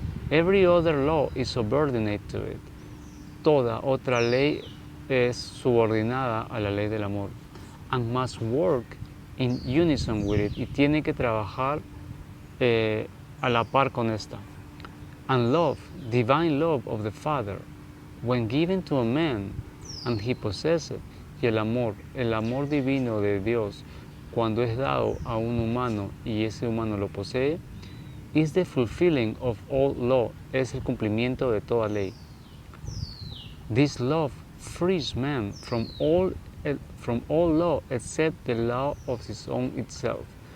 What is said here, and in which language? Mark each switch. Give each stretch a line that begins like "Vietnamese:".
English: Every other law is subordinate to it.
Spanish: Toda otra ley es subordinada a la ley del amor.
English: And must work in unison with it.
Spanish: Y tiene que trabajar a la par con esta.
English: And love, divine love of the Father, when given to a man and he possesses it.
Spanish: Y el amor divino de Dios, cuando es dado a un humano y ese humano lo posee,
English: is the fulfilling of all law,
Spanish: es el cumplimiento de toda ley.
English: This love frees man from all law except the law of his own itself.